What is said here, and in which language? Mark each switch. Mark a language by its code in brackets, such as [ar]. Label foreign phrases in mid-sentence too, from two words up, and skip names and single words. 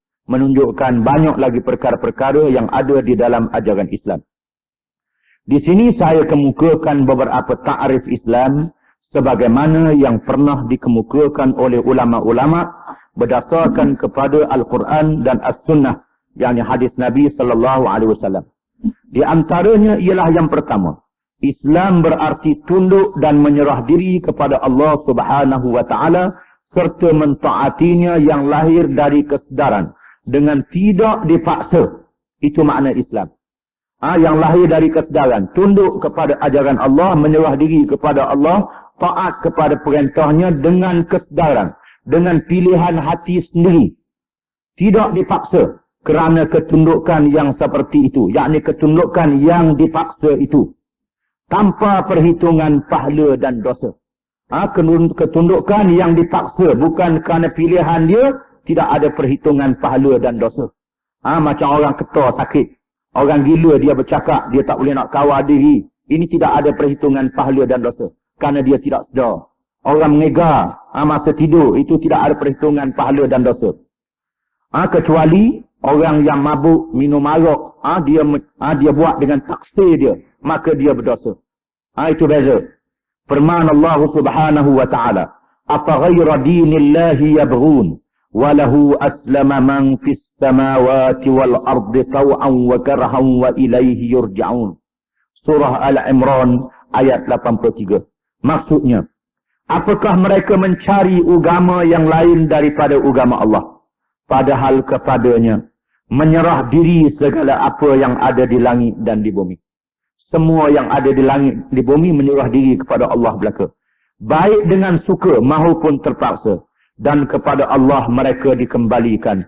[ms] Menunjukkan banyak lagi perkara-perkara yang ada di dalam ajaran Islam. Di sini saya kemukakan beberapa ta'rif Islam sebagaimana yang pernah dikemukakan oleh ulama-ulama berdasarkan kepada Al-Quran dan As-Sunnah, yakni hadis Nabi [ar] صلى الله عليه وسلم. [ms] Di antaranya ialah yang pertama, Islam berarti tunduk dan menyerah diri kepada Allah [ar] سبحانه وتعالى [ms] serta mentaatinya yang lahir dari kesedaran dengan tidak dipaksa. Itu makna Islam. Yang lahir dari kesedaran, tunduk kepada ajaran Allah, menyerah diri kepada Allah, taat kepada perintahnya dengan kesedaran, dengan pilihan hati sendiri. Tidak dipaksa kerana ketundukan yang seperti itu, yakni ketundukan yang dipaksa itu, tanpa perhitungan pahala dan dosa. Ketundukan yang dipaksa bukan kerana pilihan dia, tidak ada perhitungan pahala dan dosa. Macam orang ketar sakit, orang gila dia bercakap, dia tak boleh nak kawal diri. Ini tidak ada perhitungan pahala dan dosa, kerana dia tidak sedar. Orang mengegar masa tidur, itu tidak ada perhitungan pahala dan dosa. Kecuali orang yang mabuk, minum arak, dia buat dengan taksir dia, maka dia berdosa. Itu beza. Firman Allah [ar] سبحانه وتعالى, "أفغير دين الله يبغون وله أسلم من في السماوات والأرض طوعا وكرها وإليه يرجعون." [ms] Surah Al-Imran ayat 83. Maksudnya, apakah mereka mencari agama yang lain daripada agama Allah, padahal kepadanya menyerah diri segala apa yang ada di langit dan di bumi. Semua yang ada di langit di bumi menyerah diri kepada Allah belaka, baik dengan suka maupun terpaksa, dan kepada Allah mereka dikembalikan.